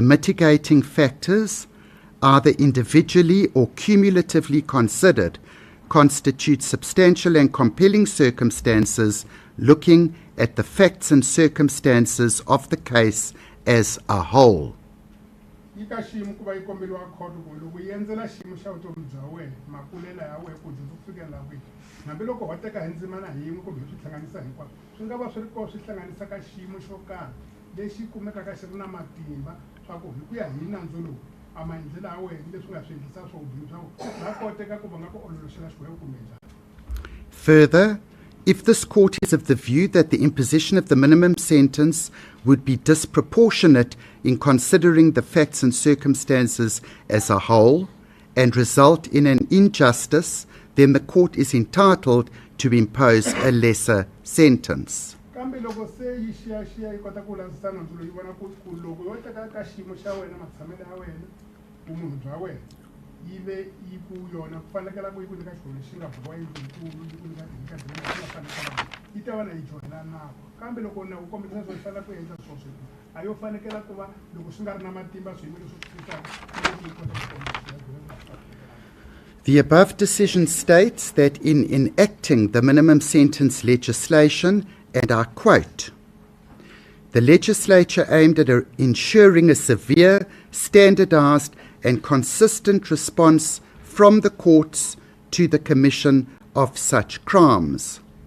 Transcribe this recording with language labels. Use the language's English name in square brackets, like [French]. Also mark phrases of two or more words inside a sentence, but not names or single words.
[English] mitigating factors, either individually or cumulatively considered, constitute substantial and compelling circumstances looking at the facts and circumstances of the case as a whole. [Tsonga] ika xiyimo ku va yi kombeliwa court ku loko yi endzela xiyimo xa vutomi bya wena makulelo ya wena ku dyondza ku fikela kwihi hambiloko ho teka hi ndzimana yin'we kumbe swi hlanganisa hinkwaswo swi nga va swi ri koho swi hlanganisa ka xiyimo xo karhi lexi kumekaka xi ri na matimba swa ku hi ku ya hi nandzu lowu a maendlelo ya wena leswi nga swi endlisa swo vubihi swa ku va koteka ku va nga ku ololoxela xikwembu kumbe njhani. [English] Further, if this court is of the view that the imposition of the minimum sentence would be disproportionate in considering the facts and circumstances as a whole and result in an injustice, then the court is entitled to impose a lesser sentence. [Tsonga] Kambe loko se yi xiyaxiya yi kota ku lavisisa nandzu loyi vona ku loko yo teka ka xiyimo xa wena matshamelo ya wena vumunhu bya wena yi ve yi ku yona ku fanekela ku yi ku nyika xilo lexi nga boha yikulu yi ku nyika nga fanekela yi ta va na yi joyina nawu kambe loko nawu u kombisa swo fanela ku endla swoswo a yo fanekela ku va loko swi nga ri na matimba swiyimo leswi swi fikaka yi kota ku kombisa. [English] The above decision states that in enacting the minimum sentence legislation, and I quote, the legislature aimed at ensuring a severe, standardized and consistent response from the courts to the commission of such crimes.